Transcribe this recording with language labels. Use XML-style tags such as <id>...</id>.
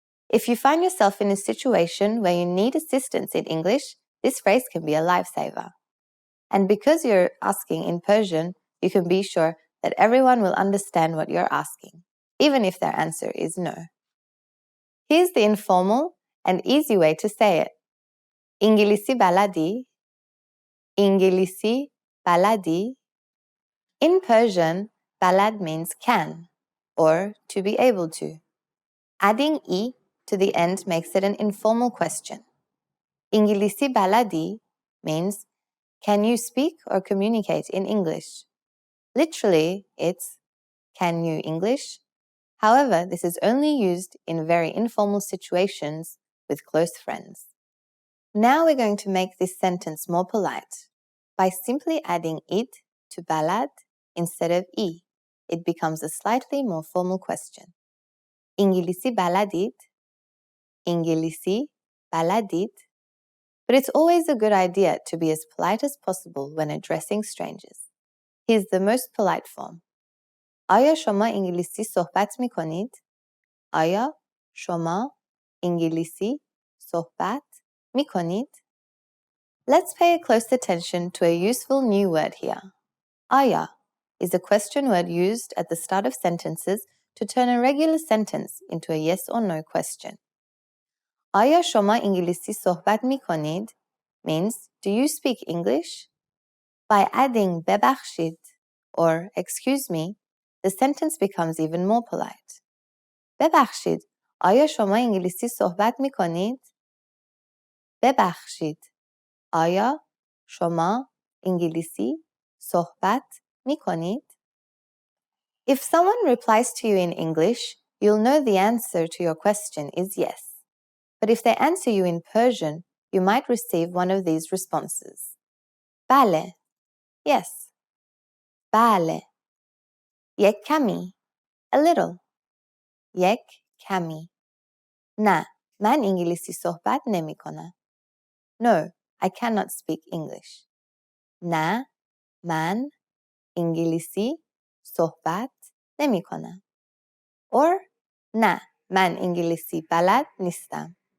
<en>If you find yourself in a situation where you need assistance in English, this phrase can be a lifesaver. And because you're asking in Persian, you can be sure that everyone will understand what you're asking, even if their answer is no. Here's the informal and easy way to say it.</en> <fa>İngilizce baladi. İngilizce baladi.</fa> <en>In Persian, balad means can, or to be able to. Adding "i" to the end makes it an informal question.</en> <fa>İngilisi baladi</fa> <en>means, can you speak or communicate in English? Literally, it's, can you English? However, this is only used in very informal situations with close friends. Now we're going to make this sentence more polite by simply adding "it" to balad instead of "i." It becomes a slightly more formal question.</en> <fa>İngilisi baladid, İngilisi baladid.</fa> <en>But it's always a good idea to be as polite as possible when addressing strangers. Here's the most polite form.</en> <fa>آیا شما انگلیسی صحبت می کنید؟</fa> <en>آیا شما انگلیسی صحبت می کنید؟ Let's pay a close attention to a useful new word here. آیا is a question word used at the start of sentences to turn a regular sentence into a yes or no question.</en> <fa>آیا شما انگلیسی صحبت می کنید</fa> <en>means, do you speak English? By adding ببخشید or excuse me, the sentence becomes even more polite.</en> <fa>ببخشید، آیا شما انگلیسی صحبت می کنید؟</fa> <en>ببخشید، آیا شما انگلیسی صحبت می کنید؟ If someone replies to you in English, you'll know the answer to your question is yes. But if they answer you in Persian, you might receive one of these responses.</en> <fa>بله,</fa> <en>yes.</en> <fa>بله. یک کمی,</fa> <en>a little.</en> <fa>یک کمی. نه, من انگلیسی صحبت نمی کنم.</fa> <en>No, I cannot speak English.</en> <fa>نه, من انگلیسی صحبت نمی کنم. Or, نه, من انگلیسی بلد نیستم.</fa>